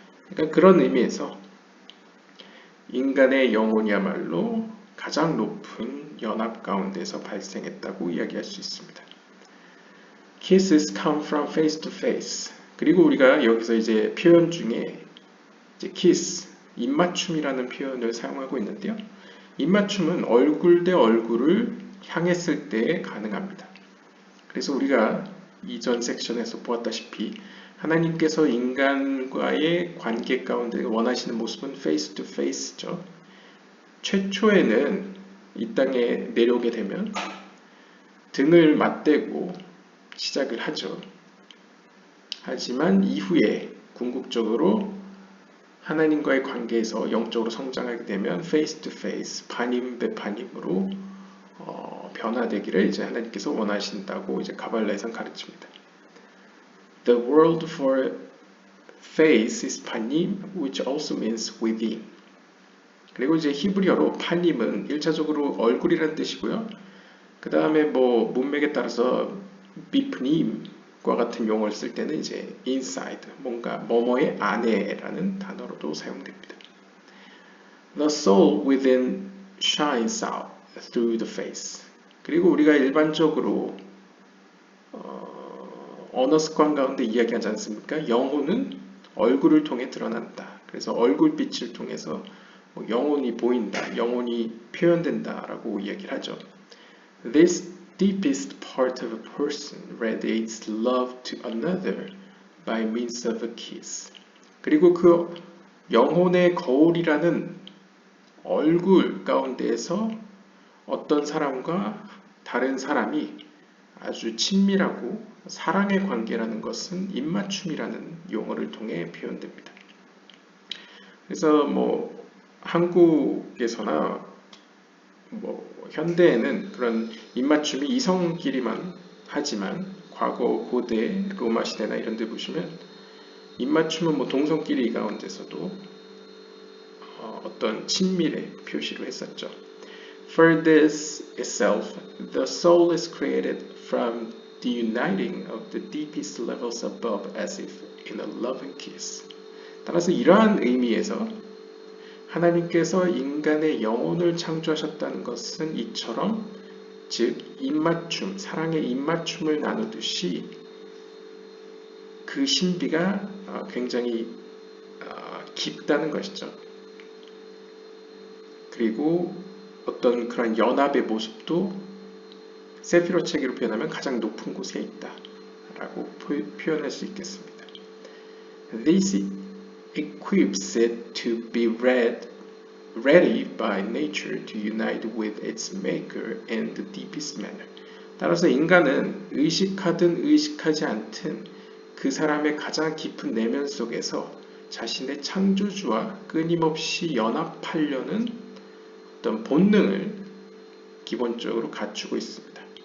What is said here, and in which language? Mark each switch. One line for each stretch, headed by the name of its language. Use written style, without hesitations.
Korean: 그러니까 그런 의미에서 인간의 영혼이야말로 가장 높은 연합 가운데서 발생했다고 이야기할 수 있습니다.
English: Kisses come from face to face.
Korean: 그리고 우리가 여기서 이제 표현 중에 이제 kiss, 입맞춤이라는 표현을 사용하고 있는데요. 입맞춤은 얼굴 대 얼굴을 향했을 때 가능합니다. 그래서 우리가 이전 섹션에서 보았다시피 하나님께서 인간과의 관계 가운데 원하시는 모습은
English: face to face
Korean: 죠. 최초에는 이 땅에 내려오게 되면 등을 맞대고 시작을 하죠. 하지만 이후에 궁극적으로 하나님과의 관계에서 영적으로 성장하게 되면
English: face to face,
Korean: 반임 배반임으로 변화되기를 이제 하나님께서 원하신다고 이제 가발라에선 가르칩니다.
English: The word for face is panim, which also means within.
Korean: 그리고 이제 히브리어로 파님은 1차적으로 얼굴이라는 뜻이고요. 그 다음에 뭐 문맥에 따라서 비프님과 같은 용어를 쓸 때는 이제 inside, 뭔가 뭐뭐의 안에라는 단어로도 사용됩니다.
English: The soul within shines out through the face.
Korean: 그리고 우리가 일반적으로 언어 습관 가운데 이야기하지 않습니까? 영혼은 얼굴을 통해 드러난다. 그래서 얼굴빛을 통해서 뭐 영혼이 보인다, 영혼이 표현된다라고 이야기를 하죠.
English: This deepest part of a person radiates love to another by means of a kiss.
Korean: 그리고 그 영혼의 거울이라는 얼굴 가운데에서 어떤 사람과 다른 사람이 아주 친밀하고 사랑의 관계라는 것은 입맞춤이라는 용어를 통해 표현됩니다. 그래서 뭐 한국에서나 뭐 현대에는 그런 입맞춤이 이성끼리만 하지만 과거 고대 로마 시대나 이런 데 보시면 입맞춤은 뭐 동성끼리 가운데서도 어떤 친밀의 표시로 했었죠.
English: For this itself, the soul is created from the uniting of the deepest levels above as if in a loving kiss.
Korean: 따라서 이러한 의미에서 하나님께서 인간의 영혼을 창조하셨다는 것은 이처럼 즉 입맞춤, 사랑의 입맞춤을 나누듯이 그 신비가 굉장히 깊다는 것이죠. 그리고 어떤 그런 연합의 모습도 세피로 체계로 표현하면 가장 높은 곳에 있다 라고 표현할 수 있겠습니다.
English: This equips it to be ready by nature to unite with its maker in the deepest manner.
Korean: 따라서 인간은 의식하든 의식하지 않든 그 사람의 가장 깊은 내면 속에서 자신의 창조주와 끊임없이 연합하려는 어떤 본능을 기본적으로 갖추고 있습니다.